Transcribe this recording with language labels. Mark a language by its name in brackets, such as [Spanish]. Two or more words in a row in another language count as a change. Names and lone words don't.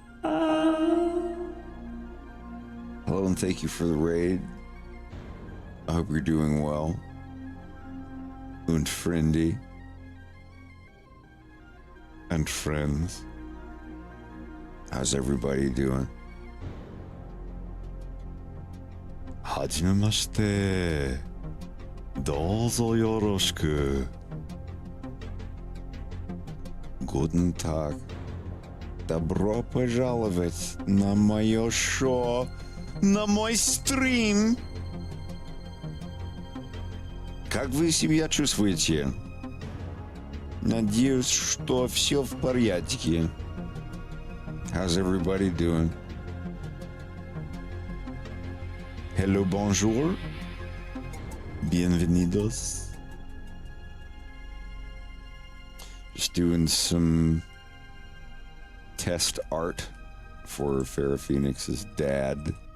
[English] Hello and thank you for the raid. I hope you're doing well. Und friendy. And friends. How's everybody doing? [Japanese] はじめまして. どうぞよろしく. [German] Guten Tag. [Russian] Добро пожаловать на мое шоу, на мой стрим. Как вы себя чувствуете? Надеюсь, что все в порядке. [English] How's everybody doing? Hello, bonjour. [Spanish] Bienvenidos. [English] Just doing some test art for Farrah Phoenix's dad.